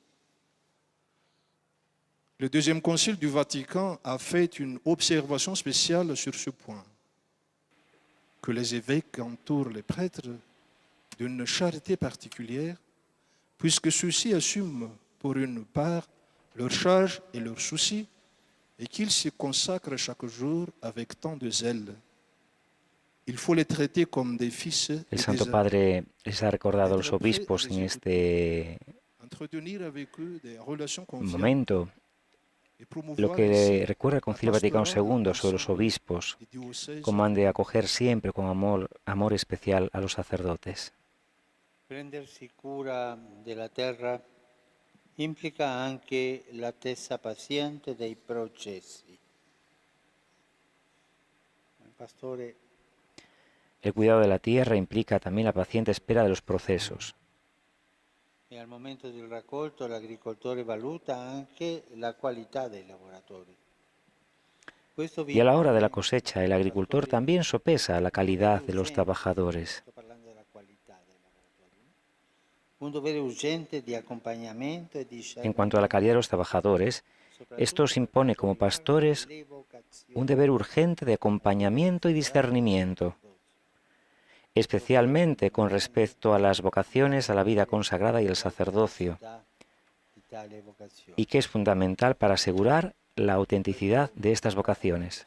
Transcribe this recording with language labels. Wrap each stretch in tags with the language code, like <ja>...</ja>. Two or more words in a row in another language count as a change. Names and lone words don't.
<fr>Le Deuxième Concile du Vatican a fait une observation spéciale sur ce point, que les évêques entourent les prêtres d'une charité particulière, puisque ceux-ci assument pour une part leurs charges et leurs soucis, et qu'ils se consacrent chaque jour avec tant de zèle. Il faut les traiter comme des fils et</fr> <es>El Santo Padre les ha recordado a los obispos en este momento lo que recuerda el Concilio Vaticano II sobre los obispos, cómo han de acoger siempre con amor especial a los sacerdotes.</es> <it>Prendersi cura della terra implica anche l'attesa paziente dei processi. Il pastore</it> <es>El cuidado de la tierra implica también la paciente espera de los procesos.</es> <it>E al momento del raccolto l'agricoltore valuta anche la qualità dei lavoratori.</it> <es>Y a la hora de la cosecha, el agricultor también sopesa la calidad de los trabajadores.</es> <it>Sto parlando della qualità dei lavoratori. Un dovere urgente di accompagnamento e di</it> <es>En cuanto a la calidad de los trabajadores, esto os impone como pastores un deber urgente de acompañamiento y discernimiento, especialmente con respecto a las vocaciones a la vida consagrada y el sacerdocio, y que es fundamental para asegurar la autenticidad de estas vocaciones.</es>